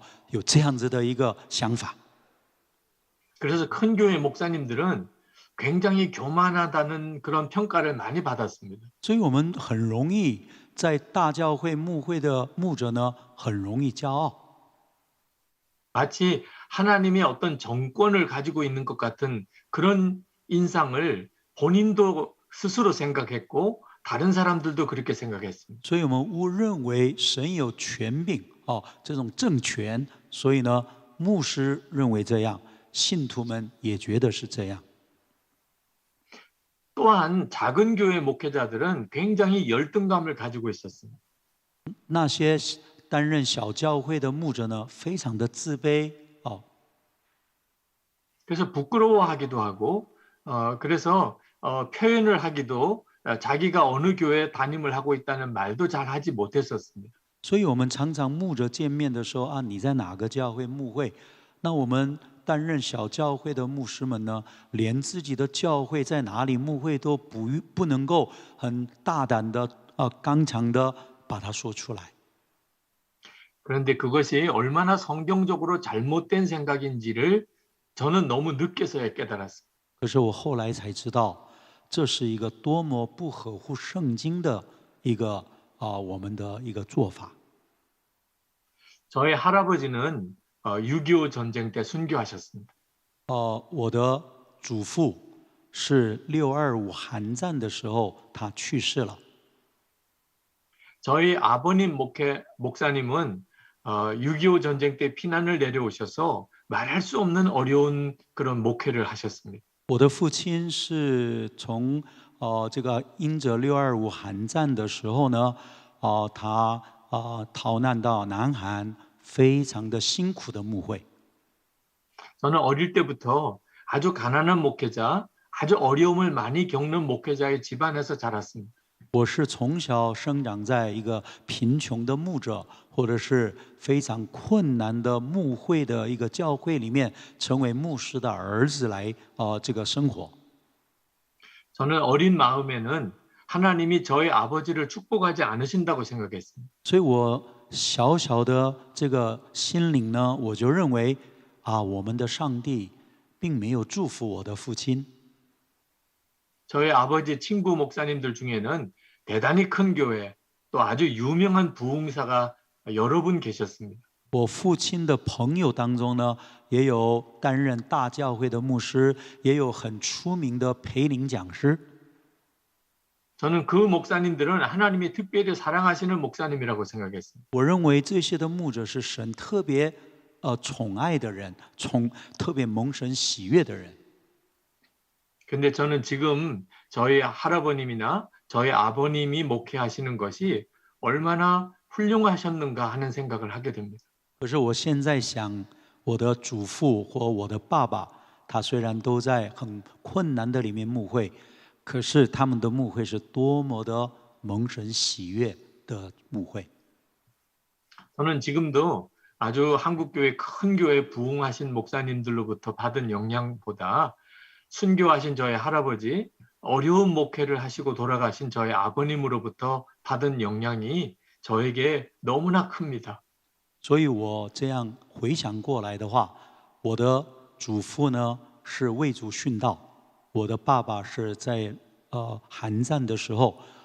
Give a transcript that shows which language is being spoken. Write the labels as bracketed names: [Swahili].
[Chinese] 有这样子的一个想法。 [Korean] 그래서 큰 교회 목사님들은 굉장히 교만하다는 그런 평가를 많이 받았습니다. [Chinese] 所以我们很容易在大教会牧会的牧者呢，很容易骄傲。 [Korean] 마치 하나님이 어떤 정권을 가지고 있는 것 같은 그런 인상을 본인도 스스로 생각했고 다른 사람들도 그렇게 생각했습니다. [Chinese] 所以我们误认为神有权柄这种政权，所以呢，牧师认为这样，信徒们也觉得是这样。 [Korean] 또한 작은 교회 목회자들은 굉장히 열등감을 가지고 있었습니다. [Chinese] 那些担任小教会的牧者呢，非常的自卑。 [Korean] 그래서 부끄러워하기도 하고 그래서 표현을 하기도 자기가 어느 교회 담임을 하고 있다는 말도 잘 하지 못했었습니다. [Chinese] 所以我们常常牧者见面的时候啊，你在哪个教会牧会？那我们担任小教会的牧师们呢，连自己的教会在哪里牧会都不能够很大胆的刚强的把它说出来。 [Korean] 그런데 그것이 얼마나 성경적으로 잘못된 생각인지를 저는 너무 늦게서야 깨달았습니다. [Chinese] 可是我后来才知道，这是一个多么不合乎圣经的一个我们的一个做法。 [Korean] 저의 할아버지는 6.25 전쟁 때 순교하셨습니다. [Chinese] 我的祖父是6.25韩战的时候他去世了。 [Korean] 저희 아버님 목사님은 6.25 전쟁 때 피난을 내려오셔서 말할 수 없는 어려운 그런 목회를 하셨습니다. [Chinese] 我的父亲是从这个因着6.25韩战的时候呢，他逃难到南韩，非常的辛苦的牧会。 [Korean] 저는 어릴 때부터 아주 가난한 목회자, 아주 어려움을 많이 겪는 목회자의 집안에서 자랐습니다. [Chinese] 我是从小生长在一个贫穷的牧者，或者是非常困难的牧会的一个教会里面，成为牧师的儿子来这个生活。 [Korean] 저는 어린 마음에는 하나님이 저희 아버지를 축복하지 않으신다고 생각했습니다. [Chinese] 所以我小小的这个心灵呢，我就认为我们的上帝并没有祝福我的父亲。 [Korean] 저희 아버지 친구 목사님들 중에는 대단히 큰 교회, 또 아주 유명한 부흥사가 여러 분 계셨습니다. [Chinese] 我父亲的朋友当中呢，也有担任大教会的牧师，也有很出名的培灵讲师。 [Korean] 저는 그 목사님들은 하나님이 특별히 사랑하시는 목사님이라고 생각했습니다. [Chinese] 我认为这些的牧者是神特别宠爱的人，特别蒙神喜悦的人。 [Korean] 근데 저는 지금 저희 할아버님이나 저희 아버님이 목회하시는 것이 얼마나 훌륭하셨는가 하는 생각을 하게 됩니다. [Chinese] 可是我现在想，我的祖父或我的爸爸，他虽然都在很困难的里面牧会，可是他们的牧会是多么的蒙神喜悦的牧会。 [Korean] 저는 지금도 아주 한국교회 큰 교회 부흥하신 목사님들로부터 받은 영향보다 순교하신 저희 할아버지, 어려운 목회를 하시고 돌아가신 저희 아버님으로부터 받은 영향이 저에게 너무나 큽니다. [Chinese] 所以我这样回想过来的话，我的祖父呢是为主殉道，我的爸爸是在韩战的时候